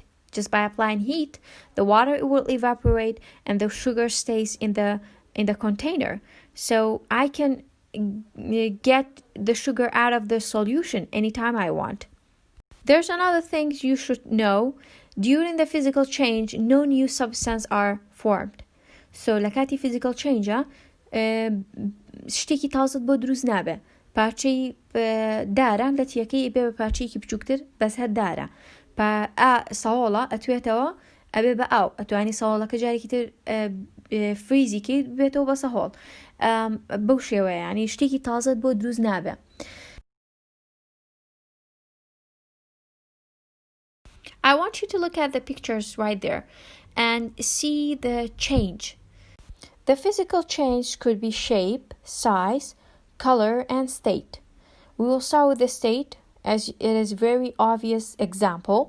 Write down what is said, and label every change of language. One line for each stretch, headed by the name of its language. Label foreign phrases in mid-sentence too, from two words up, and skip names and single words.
English: Just by applying heat, the water will evaporate and the sugar stays in the container. So I can get the sugar out of the solution anytime I want. There's another thing you should know. During the physical change, no new substance are formed.
Central Kurdish: So لکاتی
English: physical change
Central Kurdish: شتێکی تازت بۆ دروست نابێ. پارچەی دارە لە تیەکەی بێ بە پارچەیەکی بچووکتر بەس هەر دارە. سەواڵە ئەتوێتەوە ئەبێ بە ئاو ئەتوانی سەواڵەکە جارێکی تر فریزیکەی بێتەوە بە سەهۆڵ. بەو شێوەیە یعنی شتێکی تازت بۆ دروست نابێ.
English: I want you to look at the pictures right there and see the change. The physical change could be shape, size, color, and state. We will start with the state, as it is very obvious example.